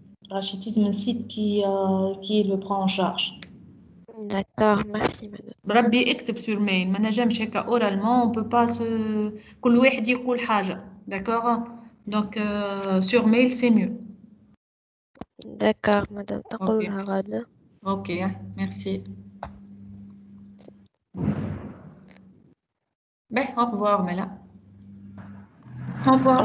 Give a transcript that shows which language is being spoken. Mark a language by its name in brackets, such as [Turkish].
[French] Rachitisme, un site qui le prend en charge. d'accord merci madame. [Arabic] بربي اكتب [French] sur mail [Arabic] ما نجمش هكا [French] oralement on peut pas se [Arabic] كل واحد يقول حاجة. [French] D'accord? Donc sur mail c'est mieux. d'accord madame Ok, [Arabic] تقولها [French] merci. [Arabic] غادة. [French] Ok, merci. Ben, au revoir, Mela. Au revoir.